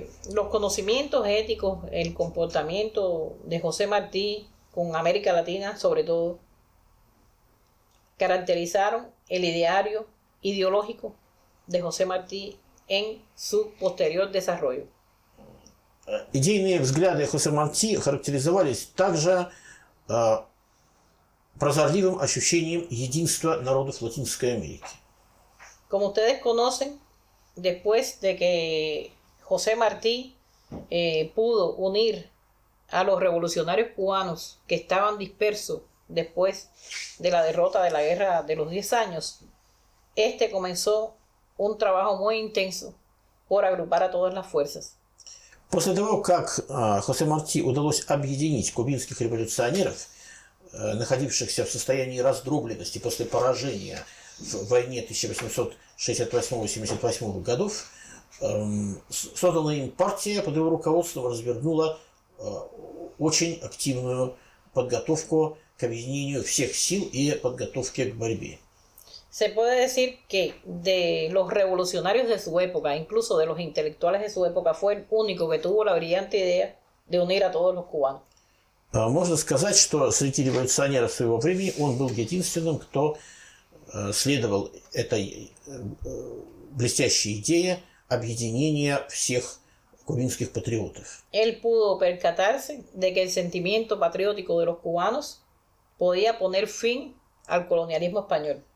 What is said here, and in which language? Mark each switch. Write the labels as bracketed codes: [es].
[es] Los conocimientos éticos, el comportamiento de José Martí con América Latina, sobre todo, caracterizaron el ideario ideológico de José Martí en su posterior desarrollo. [ru] Идейные взгляды Хосе Марти характеризовались также прозорливым ощущением единства народов Латинской Америки. [es] Como ustedes conocen, después de que José Martí pudo unir a los revolucionarios cubanos que estaban dispersos después de la derrota de la Guerra de los 10 años, comenzó un trabajo muy intenso por agrupar a todas las fuerzas. [ru] После того, как Хосе Марти удалось объединить кубинских революционеров, находившихся в состоянии раздробленности после поражения в войне 1868-78 годов, созданная им партия под его руководством развернула очень активную подготовку к объединению всех сил и подготовке к борьбе. [es] Se puede decir que de los revolucionarios de su época, incluso de los intelectuales de su época, fue el único que tuvo la brillante idea de unir a todos los cubanos. [ru] Можно сказать, что среди революционеров своего времени он был единственным, кто следовал этой блестящей идее объединения всех кубинских патриотов. [es] Él pudo percatarse de que el sentimiento patriótico de los cubanos podía poner fin al colonialismo español.